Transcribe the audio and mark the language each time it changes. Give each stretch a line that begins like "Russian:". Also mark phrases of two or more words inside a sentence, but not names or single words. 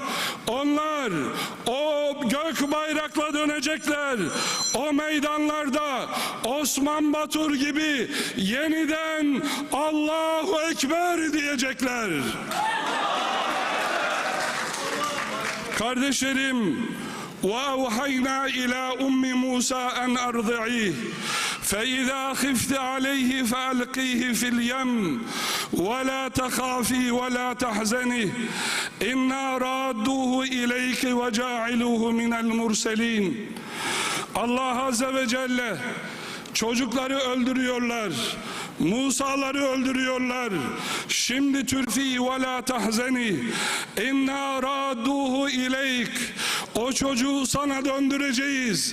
Turkish: Onlar o gök bayrakla dönecekler. O meydanlarda Osman Batur gibi yeniden Allahu Ekber diyecekler. Kardeşlerim,
Arabic: وَاَوْحَيْنَا اِلَى اُمِّ مُوسَى اَنْ اَرْضِعِيهِ فَاِذَا خِفْتِ عَلَيْهِ فَأَلْقِيهِ فِي الْيَمِّ وَلَا تَخَافِي وَلَا تَحْزَنِهِ اِنَّا رَادُّوهُ اِلَيْكِ وَجَاعِلُوهُ مِنَ الْمُرْسَلِينَ
Turkish: Allah Azze ve Celle çocukları öldürüyorlar, Musa'ları öldürüyorlar. Şimdi türfi
Arabic: ولا تحزني إنا رادوه إليك,
Turkish: o çocuğu sana döndüreceğiz.